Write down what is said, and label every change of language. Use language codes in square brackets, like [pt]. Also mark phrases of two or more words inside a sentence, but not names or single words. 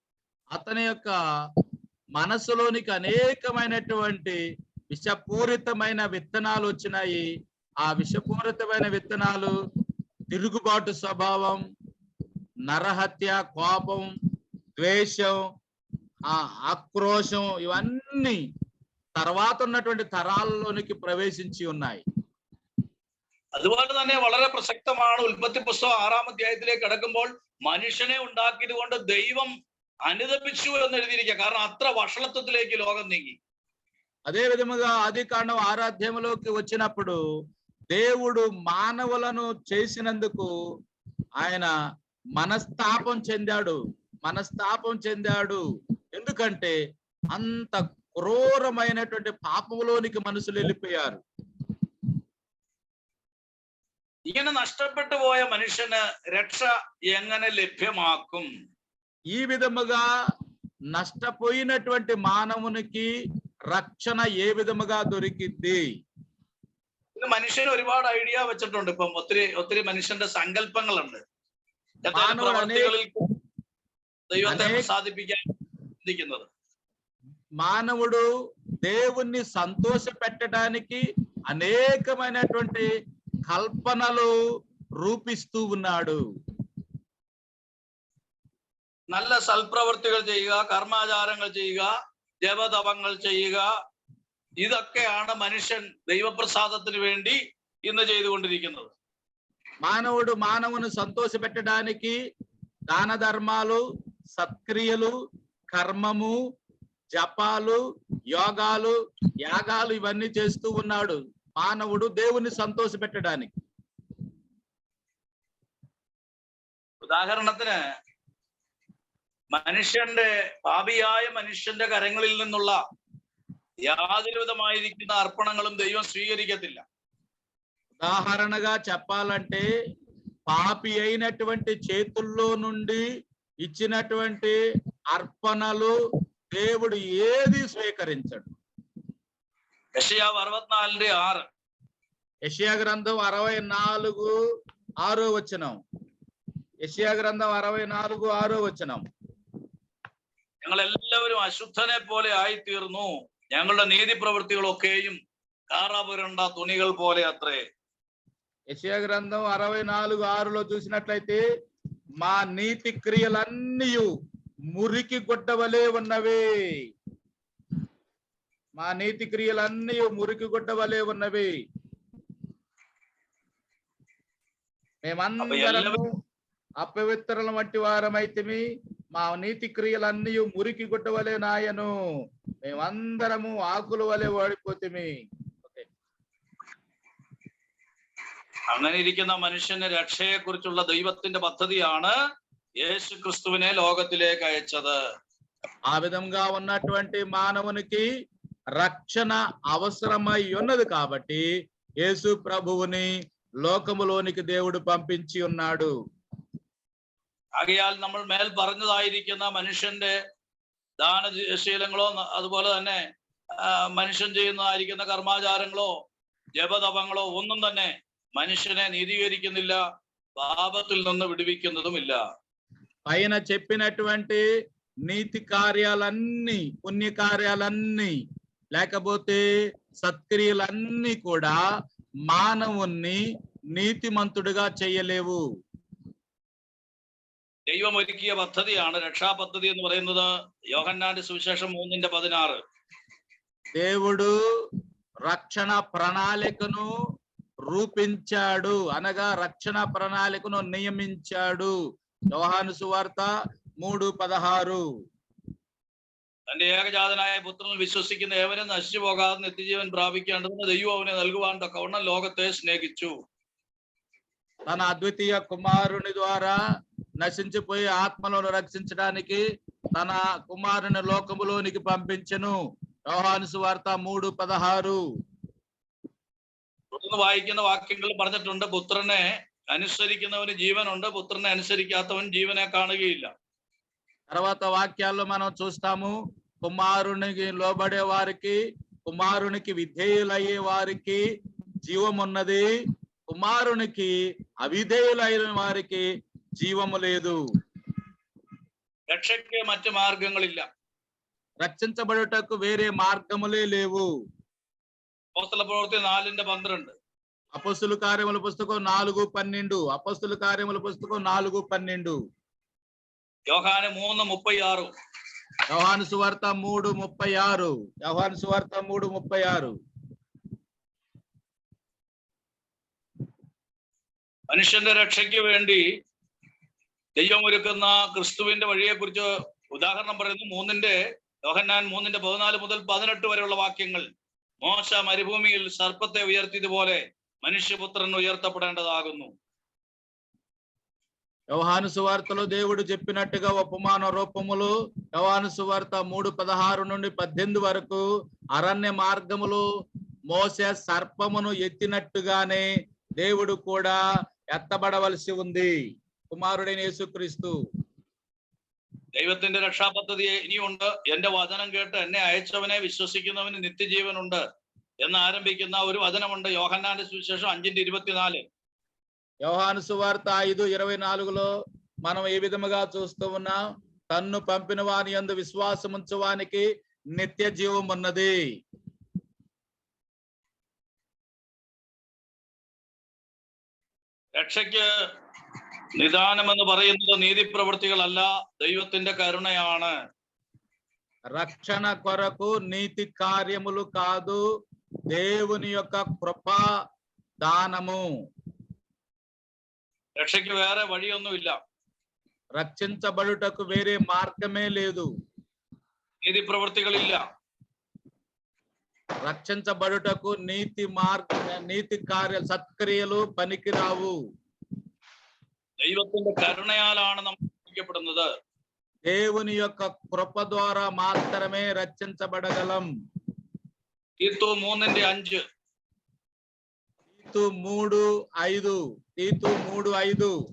[te] అతని యొక్క మనసులోనికి అనేకమైనటువంటి విషపూరితమైన విత్తనాలు వచ్చినాయి. ఆ విషపూరితమైన విత్తనాలు తిరుగుబాటు స్వభావం, నరహత్య, కోపం, ద్వేషం, ఆక్రోశం, ఇవన్నీ తర్వాత ఉన్నటువంటి తరాలలోనికి ప్రవేశించి ఉన్నాయి. [ml] അതുപോലെ തന്നെ വളരെ പ്രസക്തമാണ് ഉൽപ്പത്തി പുസ്തകം 6-ാം അധ്യായത്തിലേക്ക് കടക്കുമ്പോൾ, മനുഷ്യനെ ഉണ്ടാക്കിയത് കൊണ്ട് ദൈവം അനുതപിച്ചു എന്ന് എഴുതിയിരിക്കുക. കാരണം അത്ര വഷളത്വത്തിലേക്ക് లోకం നീങ്ങി. [te] అదే విధముగా ఆది కాండం 6వ అధ్యాయంలోకి వచ్చినప్పుడు దేవుడు మానవులను చేసినందుకు ఆయన మనస్తాపం చెందాడు. ఎందుకంటే అంత క్రూరమైనటువంటి పాపంలోనికి మనుషులు వెళ్ళిపోయారు. [ml] ഇങ്ങനെ നഷ്ടപ്പെട്ടു പോയ മനുഷ്യന് രക്ഷ എങ്ങനെ ലഭ്യമാക്കും? [te] ఈ విధముగా నష్టపోయినటువంటి మానవునికి రక్షణ ఏ విధముగా దొరికింది? [ml] ഇന്ന് മനുഷ്യന് ഒരുപാട് ഐഡിയ വെച്ചിട്ടുണ്ട്. ഇപ്പം ഒത്തിരി മനുഷ്യന്റെ സങ്കല്പങ്ങളുണ്ട്. പ്രവർത്തികളിൽ ദൈവത്തെ പ്രസാദിപ്പിക്കാൻ ചിന്തിക്കുന്നത്. [te] మానవుడు దేవుణ్ణి సంతోష పెట్టడానికి అనేకమైనటువంటి కల్పనలు రూపిస్తూ ఉన్నాడు. [ml] നല്ല സൽപ്രവൃത്തികൾ ചെയ്യുക, കർമാചാരങ്ങൾ ചെയ്യുക, ജപതപങ്ങൾ ചെയ്യുക, ഇതൊക്കെയാണ് മനുഷ്യൻ ദൈവപ്രസാദത്തിന് വേണ്ടി ഇന്ന് ചെയ്തുകൊണ്ടിരിക്കുന്നത്. [te] మానవుడు మానవుని సంతోష పెట్టడానికి దాన ధర్మాలు, సత్క్రియలు, కర్మము, జపాలు, యోగాలు, యాగాలు ఇవన్నీ చేస్తూ ఉన్నాడు మానవుడు దేవుని సంతోష పెట్టడానికి. [ml] ഉദാഹരണത്തിന് മനുഷ്യന്റെ പാപിയായ മനുഷ്യന്റെ കരങ്ങളിൽ നിന്നുള്ള യാതൊരു വിധമായിരിക്കുന്ന അർപ്പണങ്ങളും ദൈവം സ്വീകരിക്കത്തില്ല. [te] ఉదాహరణగా చెప్పాలంటే పాపి అయినటువంటి చేతుల్లో నుండి ఇచ్చినటువంటి అర్పణలు దేవుడు ఏది స్వీకరించడు. [ml] യെശയ്യാവ് 64:6. [te] యెషయా గ్రంథం 64:6 వచనం. యెషయా గ్రంథం 64:6 వచనం. [ml] ഞങ്ങൾ എല്ലാവരും അശുദ്ധനെ പോലെ ആയിത്തീർന്നു, ഞങ്ങളുടെ നീതി പ്രവൃത്തികളൊക്കെയും കാറാപുരണ്ട തുണികൾ പോലെ അത്രേ. [te] యెషయా గ్రంథం 64:6లో చూసినట్లయితే మా నీతి క్రియలన్నీ మురికి గుడ్డ వలె ఉన్నవి. మా నీతి క్రియలన్నీ మురికి గుడ్డ వలె ఉన్నవి. మేమందరము అపవిత్రుల వంటి వారమైతిమి, మా నీతి క్రియలన్నీ మురికి గుడ్డ వలె నాయను, మేమందరము ఆకుల వలె ఓడిపోతిమి. [ml] അങ്ങനെ ഇരിക്കുന്ന മനുഷ്യന് രക്ഷയെ കുറിച്ചുള്ള ദൈവത്തിന്റെ പദ്ധതിയാണ് യേശു ക്രിസ്തുവിനെ ലോകത്തിലേക്ക് അയച്ചത്. [te] ఆ విధంగా ఉన్నటువంటి మానవునికి రక్షణ అవసరమై ఉన్నది కాబట్టి యేసు ప్రభువుని లోకములోనికి దేవుడు పంపించి ఉన్నాడు. [ml] ആകയാൽ നമ്മൾ മേൽ പറഞ്ഞതായിരിക്കുന്ന മനുഷ്യന്റെ ദാനശീലങ്ങളോ അതുപോലെ തന്നെ മനുഷ്യൻ ചെയ്യുന്നതായിരിക്കുന്ന കർമാചാരങ്ങളോ ജപതപങ്ങളോ ഒന്നും തന്നെ മനുഷ്യനെ നീതീകരിക്കുന്നില്ല, പാപത്തിൽ നിന്ന് വിടുവിക്കുന്നതുമില്ല. [te] పైన చెప్పినటువంటి నీతి కార్యాలన్నీ, పుణ్య కార్యాలన్నీ, లేకపోతే సత్క్రియలన్నీ కూడా మానవుణ్ణి నీతిమంతుడిగా చేయలేవు. [ml] ദൈവം ഒരുക്കിയ പദ്ധതിയാണ് രക്ഷാപദ്ധതി എന്ന് പറയുന്നത്. യോഹന്നാന്റെ സുവിശേഷം 3:16. [te] దేవుడు రక్షణ ప్రణాళికను రూపించాడు, అనగా రక్షణ ప్రణాళికను నియమించాడు. యోహాను సువార్త 3:16. [ml] തന്റെ ഏകജാതനായ പുത്രനിൽ വിശ്വസിക്കുന്ന ഏവനും നശിച്ചു പോകാതെ നിത്യജീവൻ പ്രാപിക്കേണ്ടതിന് ദൈവം അവനെ നൽകുവാൻ തക്കവണ്ണം ലോകത്തെ സ്നേഹിച്ചു. [te] తన అద్వితీయ కుమారుని ద్వారా నశించిపోయే ఆత్మలను రక్షించడానికి తన కుమారుని లోకములోనికి పంపించెను. యోహాను సువార్త 3:16. [ml] തുടർന്ന് വായിക്കുന്ന വാക്യങ്ങൾ പറഞ്ഞിട്ടുണ്ട്, പുത്രനെ അനുസരിക്കുന്നവന് ജീവനുണ്ട്, പുത്രനെ അനുസരിക്കാത്തവൻ ജീവനെ കാണുകയില്ല. [te] తర్వాత వాక్యాల్లో మనం చూస్తాము, కుమారునికి లోబడే వారికి, కుమారునికి విధేయులయ్యే వారికి జీవం ఉన్నది, కుమారునికి అవిధేయులైన వారికి జీవము లేదు. [ml] രക്ഷയ്ക്ക് മറ്റു മാർഗങ്ങളില്ല. [te] రక్షించబడుటకు వేరే మార్గములే లేవు. [ml] അപ്പോസ്തല പ്രവൃത്തി 4:12. [te] అపొస్తలుల కార్యముల పుస్తకం 4:12. అపొస్తలుల కార్యముల పుస్తకం 4:12. యోహాను 3:36. యోహాను సువార్త 3:36. యోహాను సువార్త 3:36. [ml] മനുഷ്യന്റെ രക്ഷയ്ക്ക് വേണ്ടി ദൈവം ഒരുക്കുന്ന ക്രിസ്തുവിന്റെ വഴിയെ കുറിച്ച് ഉദാഹരണം പറയുന്നു യോഹന്നാൻ 3:14 മുതൽ 18 വരെയുള്ള വാക്യങ്ങൾ. മോശ മരുഭൂമിയിൽ സർപ്പത്തെ ഉയർത്തിയതുപോലെ മനുഷ്യപുത്രനെ ഉയർത്തപ്പെടേണ്ടതാകുന്നു. [te] యోహాను సువార్తలో దేవుడు చెప్పినట్టుగా ఉపమాన రూపములు యోహాను సువార్త 3:16 నుండి 18 వరకు అరణ్య మార్గములు మోసే సర్పమును ఎత్తినట్టుగానే దేవుడు కూడా ఎత్తబడవలసి ఉంది, కుమారుడైన యేసుక్రీస్తు. [ml] ദൈവത്തിന്റെ രക്ഷാപദ്ധതി ഇനിയുണ്ട്. എന്റെ വചനം കേട്ട് എന്നെ അയച്ചവനെ വിശ്വസിക്കുന്നവന് നിത്യജീവനുണ്ട് എന്ന് ആരംഭിക്കുന്ന ഒരു വചനമുണ്ട് യോഹന്നാന്റെ സുവിശേഷം 5:24. [te] యోహాను సువార్త 5:24లో మనం ఏ విధముగా చూస్తూ ఉన్నాం? తన్ను పంపిన వాని యందు విశ్వాసం ఉంచువానికి నిత్య జీవం ఉన్నది. [ml] രക്ഷയ്ക്ക് നിദാനമെന്ന് പറയുന്നത് നീതിപ്രവൃത്തികളല്ല, ദൈവത്തിന്റെ കരുണയാണ്. [te] రక్షణ కొరకు నీతి కార్యములు కాదు, దేవుని యొక్క కృపా దానము. [ml] രക്ഷയ്ക്ക് വേറെ വഴിയൊന്നുമില്ല. [te] రక్షించబడుటకు వేరే మార్గమే లేదు. [ml] നീതിപ്രവൃത്തികളില്ല. [te] రక్షించబడుటకు నీతి కార్య సత్క్రియలు పనికిరావు. [ml] ദൈവത്തിന്റെ കരുണയാലാണ് നമ്മൾ രക്ഷിക്കപ്പെടുന്നത്. [te] దేవుని యొక్క కృప ద్వారా మాత్రమే రక్షించబడగలం. [ml] തീത്തു 3:5. [te] తీతు 3:5